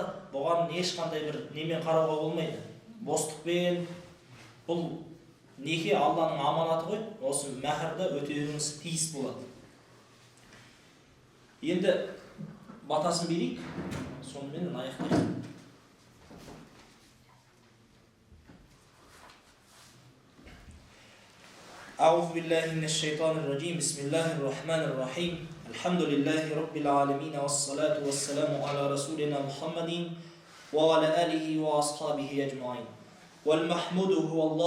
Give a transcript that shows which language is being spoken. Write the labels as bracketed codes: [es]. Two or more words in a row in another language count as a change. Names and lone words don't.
[kk] Бұған ешқандай бір немен қарауға болмайды. Бостықпен. Бұл неке Алланың аманаты ғой. Осы мәһірді өтеуіңіз тиіс болады. Енді батасын берейік, сонымен аяқтайық. [ar] أعوذ بالله من الشيطان الرجيم بسم الله الرحمن الرحيم الحمد لله رب العالمين والصلاة والسلام على رسولنا محمد وعلى آله وأصحابه أجمعين والمحمود هو الله